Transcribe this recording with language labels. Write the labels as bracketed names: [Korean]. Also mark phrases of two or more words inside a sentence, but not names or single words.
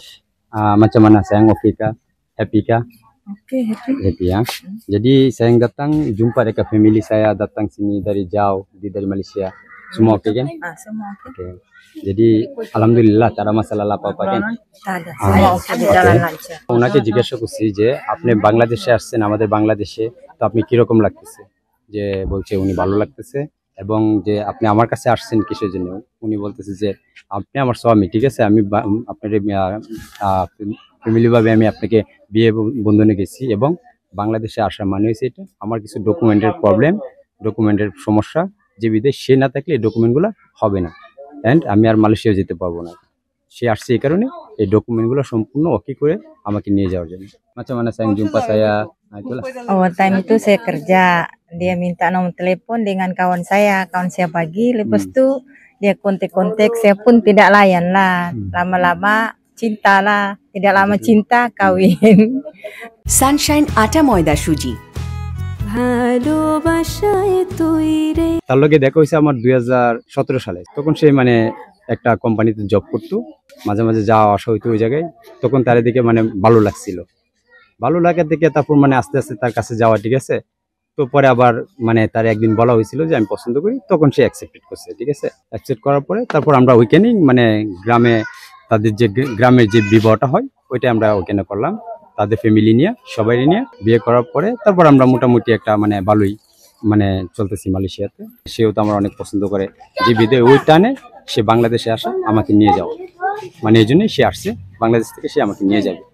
[Malay] Macam mana saya oke kah? Happy kah? Oke, happy. Happy ya. Jadi saya datang jumpa dengan family saya datang sini dari jauh dari Malaysia. Semua oke kan? Semua oke. Oke. Jadi alhamdulillah tak ada masalah apa-apa kan? Tak ada. Semua oke, jalan lancar. [Bangla] ওনাকে জিজ্ঞাসা করছি যে আপনি বাংলাদেশে আসছেন আমাদের বাংলাদেশে তো আপনি কিরকম লাগতেছে যে বলছে উনি ভালো লাগতেছে এবং যে আপনি আমার কাছে আসছেন কিসের জন্য উনি বলতেছে যে আপনি আমার স্বামী ঠিক আছে আমি আপনার ফ্যামিলি ভাবে আমি আপনাকে বিয়ে বন্ধনে গেছি এবং বাংলাদেশে আসা মানে হয়েছে এটা আমার কিছু ডকুমেন্টের প্রবলেম ডকুমেন্টের সমস্যা যে বিদেশ সে না থাকলে এই ডকুমেন্টগুলো হবে না এন্ড আমি আর মালয়েশিয়া যেতে পারবো না সে আসছে এই কারণে এই ডকুমেন্টগুলো সম্পূর্ণ ওকে করে আমাকে নিয়ে যাওয়ার jন্য [Malay] macam mana sayang jumpa saya itulah Oh, time itu saya kerja, dia minta nomor telepon dengan kawan saya bagi, lepas itu dia kontak-kontak, saya pun tidak layan lah, lama-lama cinta lah, tidak lama cinta kawin. [Bangla] Sunshine আটা ময়দা সুজি তার লগে দেখা হয়েছে আমার 2017 সালে তখন সে মানে একটা কোম্পানিতে জব করতো মাঝে মাঝে যাওয়া আসা হইতো ওই জায়গায় তখন তার দিকে মানে ভালো লাগছিল ভালো লাগার দিকে তারপর মানে আস্তে আস্তে তার কাছে যাওয়া ঠিক আছে তো পরে আবার মানে তার একদিন বলা হয়েছিল যে আমি পছন্দ করি তখন সে অ্যাকসেপ্ট করছে ঠিক আছে অ্যাকসেপ্ট করার পরে তারপর আমরা উইকেন্ডিং মানে গ্রামে তাদের যে গ্রামের যে বিবাহটা হয় ওইটা আমরা ওইখানে করলাম তাদের ফ্যামিলি নিয়ে সবাই নিয়ে বিয়ে করার পরে তারপর আমরা মোটামুটি একটা মানে ভালোই মানে চলতেছি মালয়েশিয়াতে সেও তো আমার অনেক পছন্দ করে যে বিদে ওই টানে সে বাংলাদেশে আসা আমাকে নিয়ে যাও মানে এই জন্যই সে আসছে বাংলাদেশ থেকে সে আমাকে নিয়ে যাবে